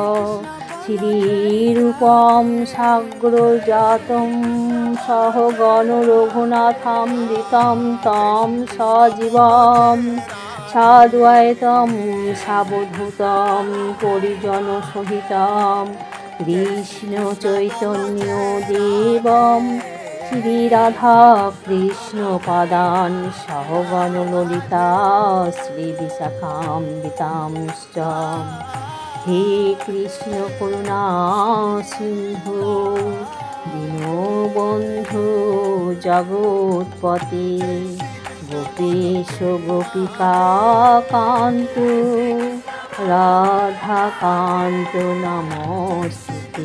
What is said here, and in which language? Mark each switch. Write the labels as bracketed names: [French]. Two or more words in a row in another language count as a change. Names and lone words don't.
[Sanskrit] শ্রীরূপं সাগ্রজাतं সহগণ রঘুনাথামৃतं तं সজীবं সাদ্বৈतं সাবধূतं পরিজনসহিतं কৃষ্ণ চৈতন্য দেবম শ্রীরাধা কৃষ্ণ পাদান সহগণ ললিতা শ্রীবিশাখাম্বিতাংশ্চ। হে কৃষ্ণ করুণা সিন্ধু দীনবন্ধু জগৎপতে গোপীশ গোপিকা কান্ত রাধাকান্ত নমস্তুতে।